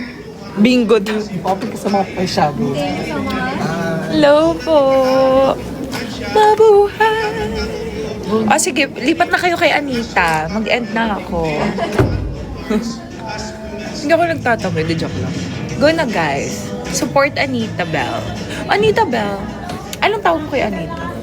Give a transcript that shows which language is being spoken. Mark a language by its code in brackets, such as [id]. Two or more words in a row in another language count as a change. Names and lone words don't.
[tl] Bingo din. Open ka sa mga eyeshadow. Hello po. Mabuhay. O sige, lipat na kayo kay Anita. Mag-end na ako. Hindi ako nagtatabi. Di joke lang. Go na guys. Support Anita Bell. Anita Bell. Anong tawag mo kay Anita?